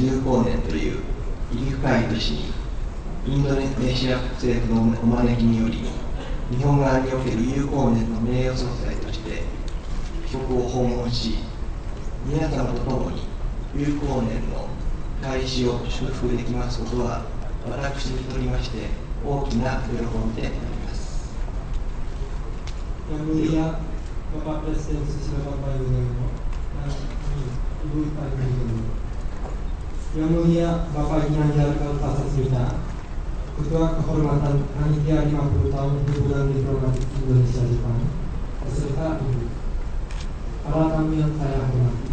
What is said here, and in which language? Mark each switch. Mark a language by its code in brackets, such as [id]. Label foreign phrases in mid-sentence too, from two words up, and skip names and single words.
[ja] 友好年という意義深い年にインドネシア政府のお招きにより日本側における友好年の名誉総裁として帰国を訪問し、皆様と共に友好年の開始を祝福できますことは私にとりまして大きな喜びであります。 [id] Yang Mulia Bapak Presiden Susilo Bambang Yudhoyono dan Ibu Ipah Yudhoyono, Yang Mulia Bapak Ginanjar Kartasasmita, Ketua Kehormatan Panitia 50 Tahun Hubungan Diplomatik Indonesia-Jepang, beserta Ibu, para tamu yang saya hormati.